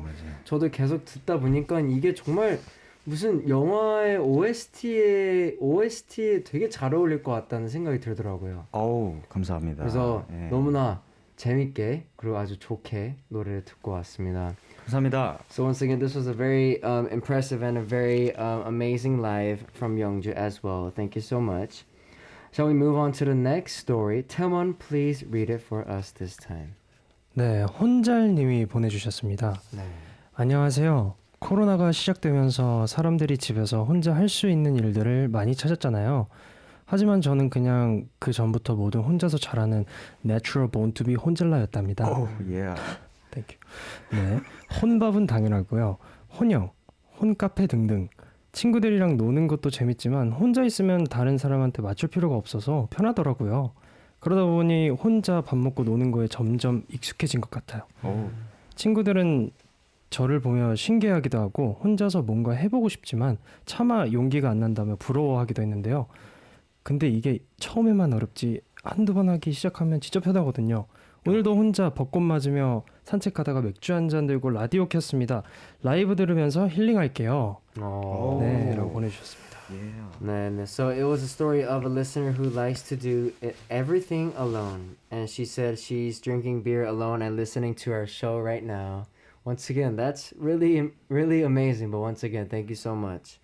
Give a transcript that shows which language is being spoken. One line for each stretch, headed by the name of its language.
Korean: 맞아요. 저도 계속 듣다 보니까 이게 정말 무슨 영화의 OST에 되게 잘 어울릴 것 같다는 생각이 들더라고요. 어우, 감사합니다. 그래서 예. 너무나 재밌게 그리고 아주 좋게 노래를 듣고 왔습니다. 감사합니다.
English: So once again, this was a very impressive and a very amazing live from Yeongju as well. Thank you so much. Shall we move on to the next story? Taewon, please read it for us this time.
Korean: 네, 혼잘님이 보내주셨습니다. 네. 안녕하세요. 코로나가 시작되면서 사람들이 집에서 혼자 할 수 있는 일들을 많이 찾았잖아요. 하지만 저는 그냥 그 전부터 뭐든 혼자서 잘하는
English: natural born to be
Korean: 혼잘라였답니다.
English: Yeah. Thank you.
Korean: 네, 혼밥은 당연하고요. 혼영, 혼카페 등등. 친구들이랑 노는 것도 재밌지만 혼자 있으면 다른 사람한테 맞출 필요가 없어서 편하더라고요. 그러다 보니 혼자 밥 먹고 노는 거에 점점 익숙해진 것 같아요. 친구들은 저를 보며 신기하기도 하고 혼자서 뭔가 해보고 싶지만 차마 용기가 안 난다며 부러워하기도 했는데요. 근데 이게 처음에만 어렵지 한두 번 하기 시작하면 진짜 편하거든요. 오늘도 혼자 벚꽃 맞으며 산책하다가 맥주 한 잔 들고 라디오 켰습니다. 라이브 들으면서 힐링할게요. 네, 라고 보내주셨습니다.
English: Yeah. So it was a story of a listener who likes to do everything alone. And she said she's drinking beer alone and listening to our show right now. Once again, that's really, really amazing. But once again, thank you so much.